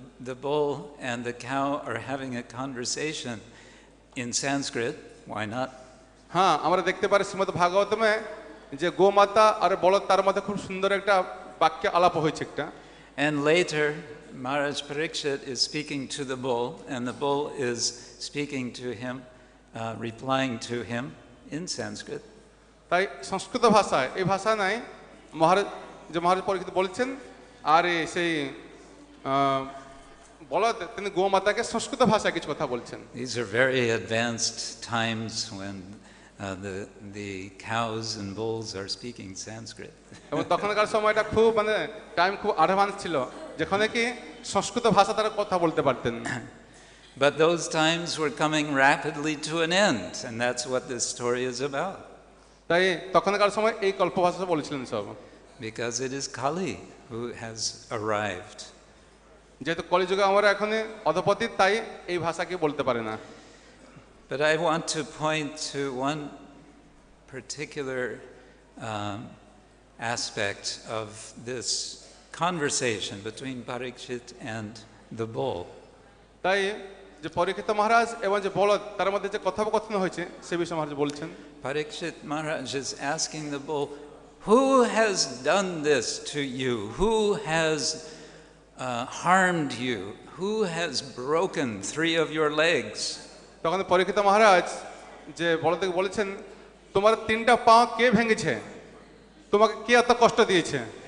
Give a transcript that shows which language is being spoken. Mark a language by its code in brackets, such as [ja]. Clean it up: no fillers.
[en] The bull and the cow are having a conversation in Sanskrit. Why not? [bn] হ্যাঁ আমরা দেখতে পারি শ্রীমদ্ ভাগবতমে যে গোমাতা আর বলদ তার মধ্যে খুব সুন্দর একটা বাক্য আলাপ হয়েছে একটা। [en] And later, Maharaj Parikshit is speaking to the bull, and the bull is speaking to him, replying to him in Sanskrit. [bn] তাই সংস্কৃত ভাষায় এই ভাষা নাই মহারাজ পরীক্ষিত বলছেন আর সেই বলদ তিনি গোমাতাকে সংস্কৃত ভাষায় কিছু কথা বলছেন। [en] These are very advanced times when the cows and bulls are speaking Sanskrit. [bn] এবং তখনকার সময়টা খুব মানে টাইম খুব অ্যাডভান্স ছিল যেখানে কি সংস্কৃত ভাষা তারা কথা বলতে পারতেন। [en] But those times were coming rapidly to an end, and that's what this story is about. [bn] তাই তখনকার সময় এই কল্প ভাষা বলেছিলেন সব। [en] Because it is Kali who has arrived. [bn] যেহেতু কলিযুগে আমরা এখন অধপতি তাই এই ভাষাকে বলতে পারে না। [en] But I want to point to one particular aspect of this conversation between Parikshit and the bull. [bn] তাই যে পরীক্ষিত মহারাজ এবং যে বলদ তার মধ্যে যে কথোপকথন হয়েছে সে বিষয়ে মহারাজ বলছেন। [en] Parikshit Maharaj is asking the bull, who has done this to you? Who has harmed you? Who has broken 3 of your legs? [bn] তখন পরীক্ষিত মহারাজ যে বলদকে বলেছেন তোমার 3টা পা কে ভেঙেছে তোমাকে কে এত কষ্ট দিয়েছে।